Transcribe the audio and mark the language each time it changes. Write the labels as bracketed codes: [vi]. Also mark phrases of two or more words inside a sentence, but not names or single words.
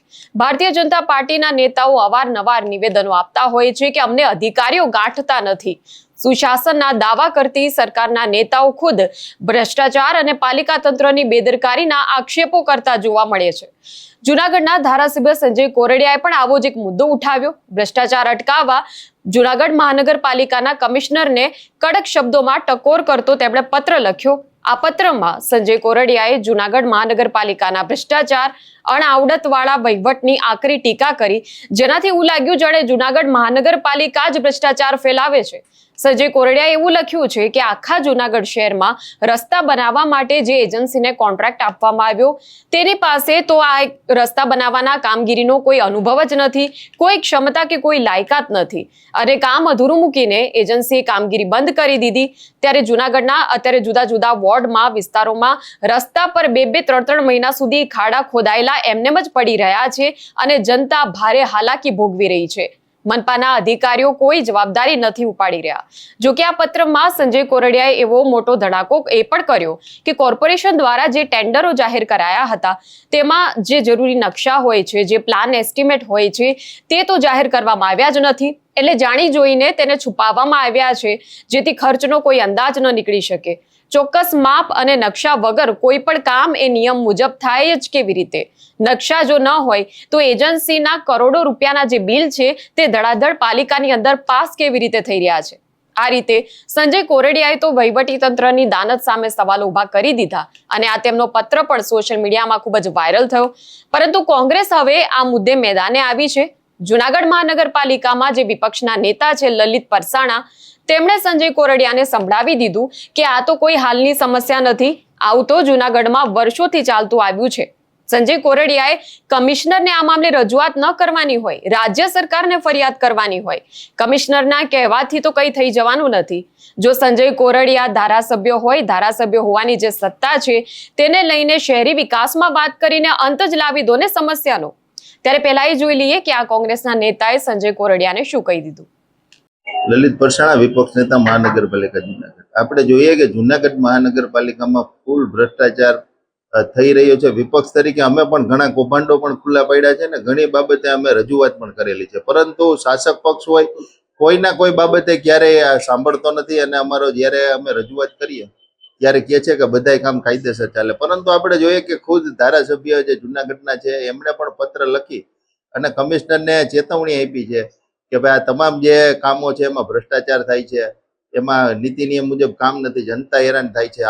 [gu] ભારતીય જનતા પાર્ટીના નેતાઓ અવારનવાર નિવેદનો આપતા હોય છે કે અમને અધિકારી ગાંઠતા નહીં। સુશાસનના દાવા કરતી સરકારના નેતાઓં ખુદ ભ્રષ્ટાચાર ઔર પાલિકા તંત્રની બેદરકારીના આક્ષેપો કરતા જોવા મળે છે। જૂનાગઢના ધારાસભ્ય સંજય કોરડિયાએ પણ આવો જ એક મુદ્દો ઉઠાવ્યો। ભ્રષ્ટાચાર અટકાવવા જૂનાગઢ મહાનગરપાલિકાના કમિશ્નરને કડક શબ્દોમાં ટકોર કરતો તેમણે પત્ર લખ્યો। આ પત્રમાં સંજય કોરડિયાએ જૂનાગઢ મહાનગરપાલિકાના ભ્રષ્ટાચાર અણાવડતવાળા વહીવટની આકરી ટીકા કરી, જેનાથી એવું લાગ્યું જાણે જૂનાગઢ મહાનગરપાલિકા જ ભ્રષ્ટાચાર ફેલાવે છે। સંજય કોરડિયાએ એવું લખ્યું છે કે આખા જૂનાગઢ શહેરમાં રસ્તા બનાવવા માટે જે એજન્સીને કૉન્ટ્રેક્ટ આપવામાં આવ્યો તેની પાસે તો આ રસ્તા બનાવવાના કામગીરીનો કોઈ અનુભવ જ નથી, કોઈ ક્ષમતા કે કોઈ લાયકાત નથી અને કામ અધૂરું મૂકીને એજન્સીએ કામગીરી બંધ કરી દીધી। ત્યારે જૂનાગઢના અત્યારે જુદા જુદા વોર્ડમાં વિસ્તારોમાં રસ્તા પર 2-3 મહીના સુધી ખાડા ખોદાયેલા એમનેમ જ પડી રહ્યા છે અને જનતા ભારે હાલાકી ભોગવી રહી છે। મનપાના અધિકારીઓ કોઈ જવાબદારી નહીં ઉપાડી રહ્યા। જો કિ આ પત્રમાં સંજય કોરડિયાએ એવો મોટો ધડાકો એ પણ કર્યો કે કોર્પોરેશન દ્વારા જે ટેંડરો જાહેર કરાયા હતા તેમાં જે જરૂરી નક્શા હોય છે, જે [en] plan estimate [gu] હોય છે તે તો જાહેર કરવામાં આવ્યા જ નથી। એટલે જાણી જોઈને તેને છુપાવવામાં આવ્યા છે જેથી ખર્ચનો કોઈ અંદાજ ન નીકળી શકે। ચોક્કસ માપ અને નકશા વગર કોઈ પણ કામ એ નિયમ મુજબ થાય જ કેવી રીતે? નકશા જો ન હોય તો એજન્સીના કરોડો રૂપિયાના જે બિલ છે તે ધડાધડ પાલિકાની અંદર પાસ કેવી રીતે થઈ રહ્યા છે? આ રીતે સંજય કોરડિયાએ તો વહીવટી તંત્રની દાનત સામે સવાલો ઉભા કરી દીધા અને આ તેમનો પત્ર પણ સોશિયલ મીડિયામાં ખૂબ જ વાયરલ થયો। પરંતુ કોંગ્રેસ હવે આ મુદ્દે મેદાને આવી છે। જૂનાગઢ મહાનગરપાલિકામાં જે વિપક્ષના નેતા છે લલિત પરસાણા તેમણે સંજય કોરડિયાને સંભળાવી દીધું કે આ તો કોઈ હાલની સમસ્યા નથી, આવું તો જૂનાગઢમાં વર્ષોથી ચાલતું આવ્યું છે। સંજય કોરડિયાએ કમિશ્નરને આ મામલે રજૂઆત ન કરવાની હોય, રાજ્ય સરકારને ફરિયાદ કરવાની હોય। કમિશ્નરના કહેવાથી તો કઈ થઈ જવાનું નથી। જો સંજય કોરડિયા ધારાસભ્ય હોય, ધારાસભ્ય હોવાની જે સત્તા છે તેને લઈને શહેરી વિકાસમાં વાત કરીને અંત જ લાવી દો ને સમસ્યાનો। ત્યારે પહેલા એ જોઈ લીએ કે આ કાંગ્રેસના નેતાએ સંજય કોરડિયાને શું કહી દીધું। લલિત પરસાણા વિપક્ષ નેતા મહાનગરપાલિકા જૂનાગઢ। આપણે જોઈએ કે જૂનાગઢ મહાનગરપાલિકામાં ફૂલ ભ્રષ્ટાચાર થઈ રહ્યો છે। વિપક્ષ તરીકે અમે પણ ઘણા કૌભાંડો પણ ખુલ્લા પડ્યા છે ને ઘણી બાબતે અમે રજૂઆત પણ કરેલી છે, પરંતુ શાસક પક્ષ હોય કોઈના કોઈ બાબતે ક્યારેય સાંભળતો નથી અને અમારો જ્યારે અમે રજૂઆત કરીએ ત્યારે કહે છે કે બધાય કામ કાયદેસર ચાલે। પરંતુ આપણે જોઈએ કે ખુદ ધારાસભ્ય જે જૂનાગઢના છે એમણે પણ પત્ર લખી અને કમિશનરને ચેતવણી આપી છે કે ભાઈ આ તમામ જે કામો છે એમાં ભ્રષ્ટાચાર થાય છે, એમાં નીતિ નિયમ મુજબ કામ નથી, જનતા હેરાન થાય છે।